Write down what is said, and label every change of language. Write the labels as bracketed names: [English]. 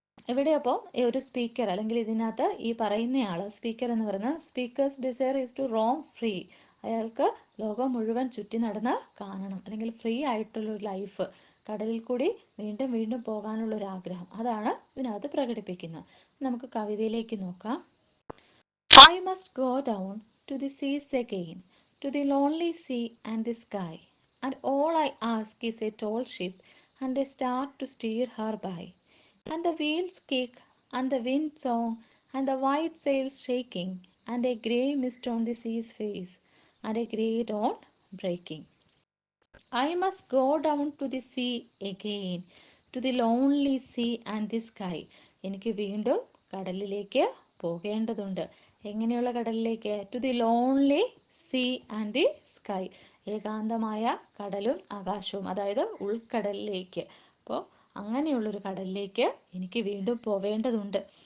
[Malayalam] ഇവിടെ അപ്പോൾ ഒരു സ്പീക്കർ, അല്ലെങ്കിൽ ഇതിനകത്ത് ഈ പറയുന്നയാൾ, സ്പീക്കർ എന്ന് പറയുന്നത്, [English] speaker's desire is to roam free, [Malayalam] അയാൾക്ക് ലോകം മുഴുവൻ ചുറ്റി നടന്ന് കാണണം, അല്ലെങ്കിൽ ഫ്രീ ആയിട്ടുള്ളൊരു ലൈഫ്, കടലിൽ കൂടി വീണ്ടും വീണ്ടും പോകാനുള്ളൊരു ആഗ്രഹം, അതാണ് ഇതിനകത്ത് പ്രകടിപ്പിക്കുന്നത്. നമുക്ക് കവിതയിലേക്ക് നോക്കാം. [English] I must go down to the seas again, to the lonely sea and the sky, and all I ask is a tall ship and a star to steer her by. And the wheels kick, and the wind song, and the white sails shaking, and a grey mist on the sea's face, and a grey dawn breaking. I must go down to the sea again, to the lonely sea and the sky. [Malayalam] എനിക്ക് വീണ്ടും കടലിലേക്ക് പോകേണ്ടതുണ്ട്. എങ്ങനെയുള്ള കടലിലേക്ക്? [English] to the lonely sea and the sky, [Malayalam] ഏകാന്തമായ കടലും ആകാശവും, അതായത് ഉൾക്കടലിലേക്ക്. അപ്പോൾ അങ്ങനെയുള്ളൊരു കടലിലേക്ക് എനിക്ക് വീണ്ടും പോവേണ്ടതുണ്ട്.